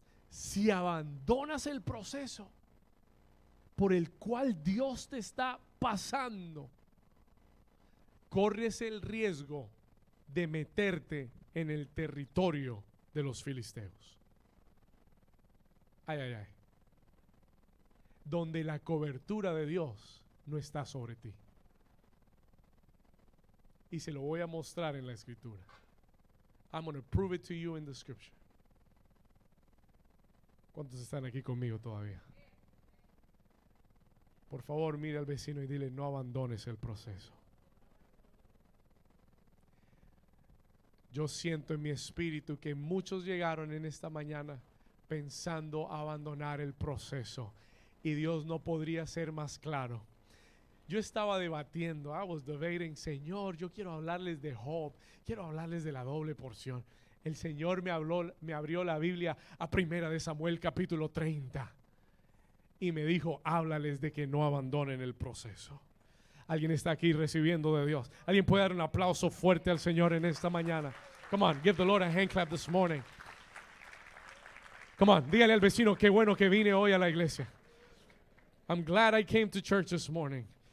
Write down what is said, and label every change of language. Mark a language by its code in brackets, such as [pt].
[es] Si abandonas el proceso por el cual Dios te está pasando, corres el riesgo de meterte en el territorio de los filisteos. Ay, ay, ay. Donde la cobertura de Dios no está sobre ti. Y se lo voy a mostrar en la escritura. [en] I'm going to prove it to you in the scripture. [es] ¿Cuántos están aquí conmigo todavía? Por favor, mire al vecino y dile, no abandones el proceso. Yo siento en mi espíritu que muchos llegaron en esta mañana pensando abandonar el proceso. Y Dios no podría ser más claro. Yo estaba debatiendo, [en] I was debating, [es] Señor, yo quiero hablarles de Job, quiero hablarles de la doble porción. El Señor me abrió la Biblia a 1 Samuel capítulo 30 y me dijo, háblales de que no abandonen el proceso. Alguien está aquí recibiendo de Dios. Alguien puede dar un aplauso fuerte al Señor en esta mañana. [en] Come on, give the Lord a hand clap this morning. Come on, [es] dígale al vecino, qué bueno que vine hoy a la iglesia. [en] I'm glad I came to church this morning.